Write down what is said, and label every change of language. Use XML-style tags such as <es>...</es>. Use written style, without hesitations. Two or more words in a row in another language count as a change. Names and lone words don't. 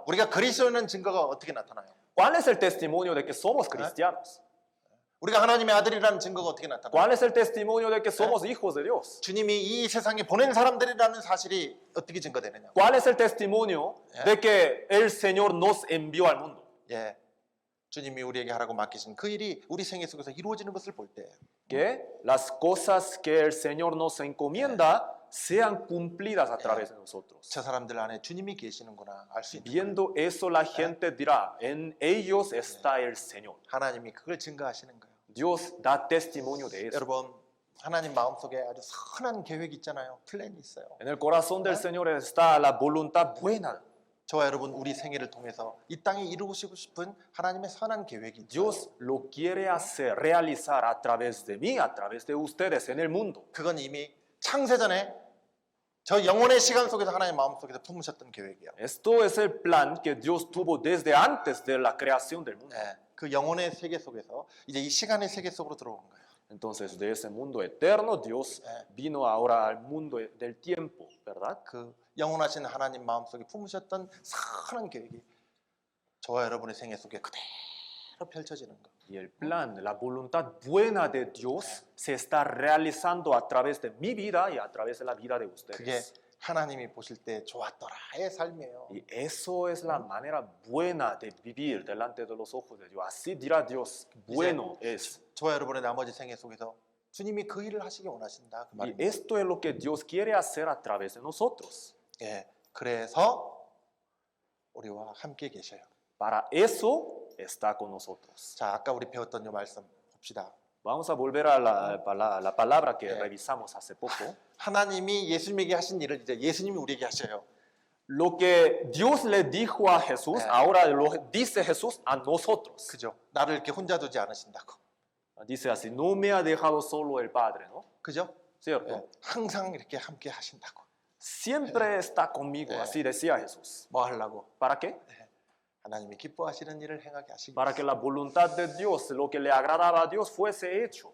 <ko>우리가 그리스도라는 증거가 어떻게 나타나요?</ko> <es>¿Cuál es el testimonio de que somos cristianos?</es> <ko>우리가 하나님의 아들이라는 증거가 어떻게 나타나요?</ko> <es>¿Cuál es el testimonio de que somos hijos de Dios?</es> <ko>주님이 이 세상에 보낸 사람들이라는 사실이 어떻게 증거되느냐?</ko> <es>¿Cuál es el testimonio de que el Señor nos envió al mundo?</es> <ko>예, 주님이 우리에게 하라고 맡기신 그 일이 우리 생애 속에서 이루어지는 것을 볼 때,</ko> <es>Que las cosas que el Señor nos encomienda sean cumplidas a través de nosotros.</es> <ko>저 사람들 안에 주님이 계시는구나 알 수 있는 거예요.</ko> <es>Viendo eso, la gente dirá, en ellos está el Señor.</es> <ko>하나님이 그걸 증거하시는 거예요.</ko> <es>Dios da testimonio de eso.</es> <ko>여러분, 하나님 마음속에 아주 선한 계획이 있잖아요. 플랜이 있어요.</ko> <es>En el corazón del Señor está la voluntad buena.</es> <ko>저와 여러분 우리 생애를 통해서 이 땅에 이루시고 싶은 하나님의 선한 계획이 있어요.</ko> <es>Dios lo quiere hacer, realizar a través de mí, a través de ustedes en el mundo.</es> <ko>그건 이미 창세전에 저 영혼의 시간 속에서 하나님 마음속에서 품으셨던 계획이에요.</ko> <es>Esto es el plan que Dios tuvo desde antes de la creación del mundo.</es> <ko>예, 그 영혼의 세계 속에서 이제 이 시간의 세계 속으로 들어온 거예요.</ko> <es>Entonces, de ese mundo eterno, Dios vino ahora al mundo del tiempo, ¿verdad?</es> <ko>그 영원하신 하나님 마음속에 품으셨던 선한 계획이 저와 여러분의 생애 속에 그대로 펼쳐지는 거.</ko> <es>Y el plan, la voluntad buena de Dios se está realizando a través de mi vida y a través de la vida de</es> <ko>그게</ko> <es>ustedes.</es> <ko>하나님이 보실 때 좋았더라의 삶이에요.</ko> <es>Y eso es la manera buena de vivir delante de los ojos de Dios. Así dirá Dios, bueno es.</es> <ko>저와 여러분의 나머지 생애 속에서 주님이 그 일을 하시기 원하신다 그</ko> <es>Y</es> <ko>말입니다.</ko> <es>esto es lo que Dios quiere hacer a través de nosotros.</es> <ko>예, 그래서 우리와 함께 계셔요.</ko> <es>Para eso está con nosotros.</es> <ko>자, 아까 우리 배웠던 이 말씀 봅시다.</ko> <es>Vamos a volver a la palabra que</es> <ko>네.</ko> <es>revisamos hace poco.</es> <ko>하나님이 예수님에게 하신 일을 이제 예수님이 우리에게 하셔요.</ko> <es>Lo que Dios le dijo a Jesús, ahora lo dice Jesús a nosotros.</es> <ko>그죠? 나를 이렇게 혼자 두지 않으신다고.</ko> <es>Dice así, no me ha dejado solo el Padre, ¿no?</es> <ko>그죠?</ko> <es>¿Cierto?</es> <ko>예, 항상 이렇게 함께 하신다고.</ko> <es>Siempre está conmigo, así decía Jesús.</es> <ko>뭐 하려고?</ko> <es>¿Para qué?</es> <ko>하나님이 기뻐하시는 일을 행하게 하시기</ko> <es>Para</es> <ko>위해서.</ko> <es>que la voluntad de Dios, lo que le agradaba a Dios, fuese hecho.</es>